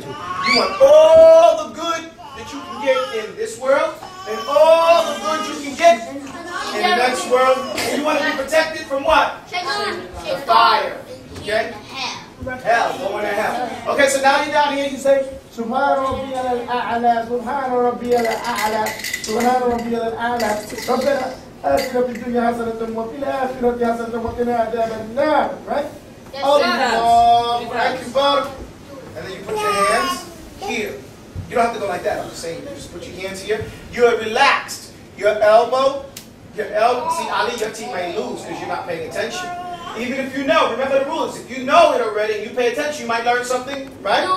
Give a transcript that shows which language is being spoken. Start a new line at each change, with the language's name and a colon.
English: You want all the good that you can get in this world and all the good you can get in the next world. And you want to be protected from what? The fire. Okay? Hell, going to hell. Okay, so now you're down here, you say,
Arabic: سبحان ربي الأعلى سبحان ربي الأعلى سبحان ربي الأعلى ربنا آتنا في الدنيا حسنة وفي الآخرة حسنة وقنا عذاب النار.
English: Right? Yes,
Arabic: Allahu Akbar.
English: And then you put your hands here. You don't have to go like that. I'm just saying, you just put your hands here. You're relaxed. Your elbow. See, Ali, your team may lose because you're not paying attention. Even if you know, remember the rules. If you know it already and you pay attention, you might learn something, right?